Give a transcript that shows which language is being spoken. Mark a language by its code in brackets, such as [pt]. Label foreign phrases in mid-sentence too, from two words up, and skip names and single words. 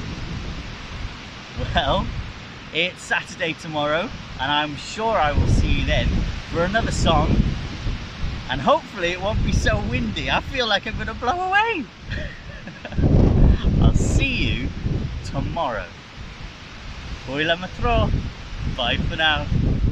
[en] Well, it's Saturday tomorrow, and I'm sure I will see you then for another song, and hopefully it won't be so windy. I feel like I'm gonna blow away. I'll see you tomorrow. [cy] Hwyl am y tro. [en] Bye for now.